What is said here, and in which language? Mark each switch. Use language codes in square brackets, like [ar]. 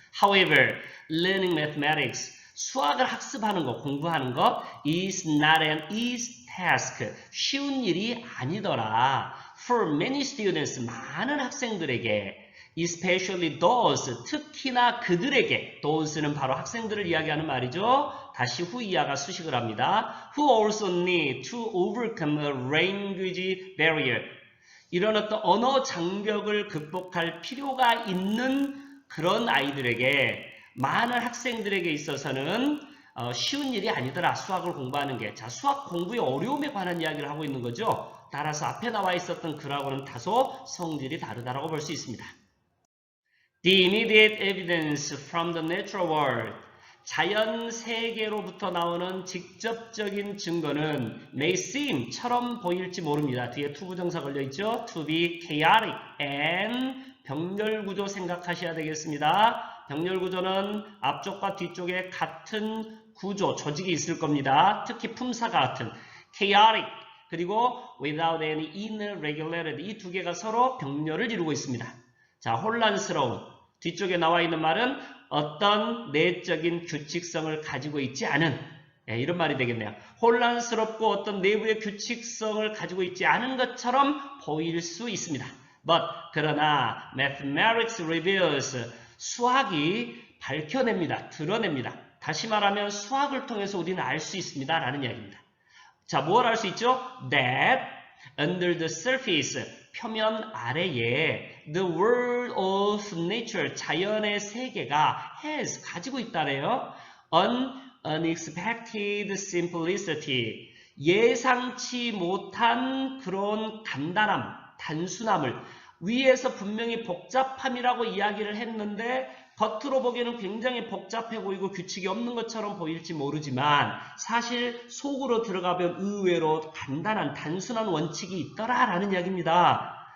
[en] However, learning mathematics, [ko] 수학을 학습하는 것, 공부하는 것 [en] is not an easy task, [ko] 쉬운 일이 아니더라. [en] For many students, [ko] 많은 학생들에게, [en] especially those, [ko] 특히나 그들에게, those는 바로 학생들을 이야기하는 말이죠. 다시 후 이하가 수식을 합니다. [en] Who also need to overcome a language barrier. [ko] 이런 어떤 언어 장벽을 극복할 필요가 있는 그런 아이들에게, 많은 학생들에게 있어서는 쉬운 일이 아니더라. 수학을 공부하는 게. 자, 수학 공부의 어려움에 관한 이야기를 하고 있는 거죠. 따라서 앞에 나와 있었던 글하고는 다소 성질이 다르다라고 볼 수 있습니다. [en] The immediate evidence from the natural world. [ko] 자연 세계로부터 나오는 직접적인 증거는 [en] may seem [ko] 처럼 보일지 모릅니다. 뒤에 to 부정사 걸려있죠. [en] To be chaotic and [ko] 병렬구조 생각하셔야 되겠습니다. 병렬 구조는 앞쪽과 뒤쪽에 같은 구조, 조직이 있을 겁니다. 특히 품사가 같은 chaotic 그리고 [en] without any inner regularity [ko] 이 두 개가 서로 병렬을 이루고 있습니다. 자, 혼란스러운 뒤쪽에 나와 있는 말은 어떤 내적인 규칙성을 가지고 있지 않은 이런 말이 되겠네요. 혼란스럽고 어떤 내부의 규칙성을 가지고 있지 않은 것처럼 보일 수 있습니다. [en] But [ko] 그러나 [en] mathematics reveals [ko] 수학이 밝혀냅니다. 드러냅니다. 다시 말하면 수학을 통해서 우리는 알 수 있습니다. 라는 이야기입니다. 자, 뭘 알 수 있죠? [en] That under the surface [ko] 표면 아래에 [en] the world of nature [ko] 자연의 세계가 [en] has [ko] 가지고 있다래요. [en] unexpected simplicity [ko] 예상치 못한 그런 간단함, 단순함을 위에서 분명히 복잡함이라고 이야기를 했는데 겉으로 보기에는 굉장히 복잡해 보이고 규칙이 없는 것처럼 보일지 모르지만 사실 속으로 들어가면 의외로 간단한 단순한 원칙이 있더라라는 이야기입니다.